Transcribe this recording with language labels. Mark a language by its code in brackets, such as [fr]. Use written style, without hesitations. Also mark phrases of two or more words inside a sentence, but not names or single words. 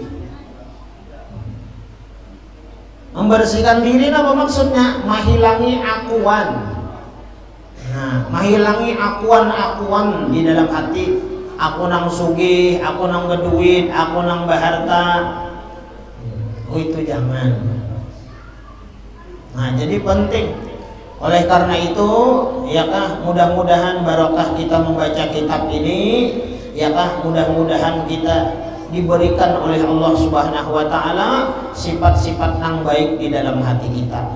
[id] Membersihkan diri apa maksudnya? Menghilangi akuan. Nah, menghilangi akuan-akuan di dalam hati. [bjn] Aku nang sugih, aku nang berduit, aku nang berharta. Oh, [id] itu jangan. Nah, jadi penting. Oleh karena itu, ya kah, mudah-mudahan barokah kita membaca kitab ini, ya kah, mudah-mudahan kita diberikan oleh Allah [ar] Subhanahu wa taala [id] sifat-sifat yang baik di dalam hati kita.